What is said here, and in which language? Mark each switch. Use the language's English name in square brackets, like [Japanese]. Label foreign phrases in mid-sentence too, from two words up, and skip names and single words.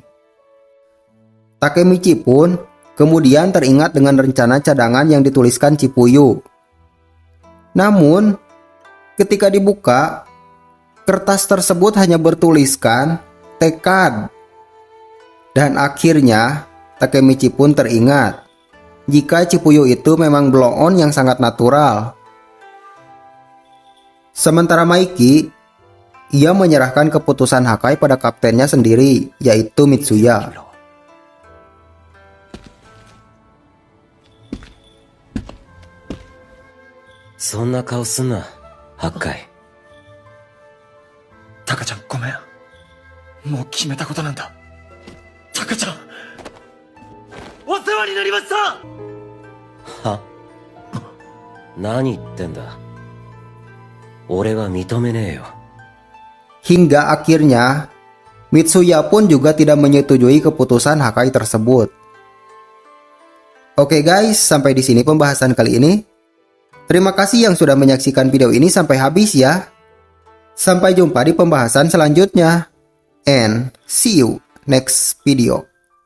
[Indonesian] Takemichi pun kemudian teringat dengan rencana cadangan yang dituliskan Chipuyu. Namun, ketika dibuka, kertas tersebut hanya bertuliskan tekad. Dan akhirnya, Takemichi pun teringat jika Chipuyu itu memang blow-on yang sangat natural. Sementara Maiki, ia menyerahkan keputusan Hakai pada kaptennya sendiri, yaitu Mitsuya. [Japanese] そんな顔すんな, Hakai. タカちゃんごめん。もう決めたことなんだ。タカちゃん。お世話になりました。は？何言ってんだ。俺は認めねえよ。 [Indonesian] Hingga akhirnya, Mitsuya pun juga tidak menyetujui keputusan Hakai tersebut. Oke guys, sampai di sini pembahasan kali ini. Terima kasih yang sudah menyaksikan video ini sampai habis ya. Sampai jumpa di pembahasan selanjutnya. [English] And see you next video.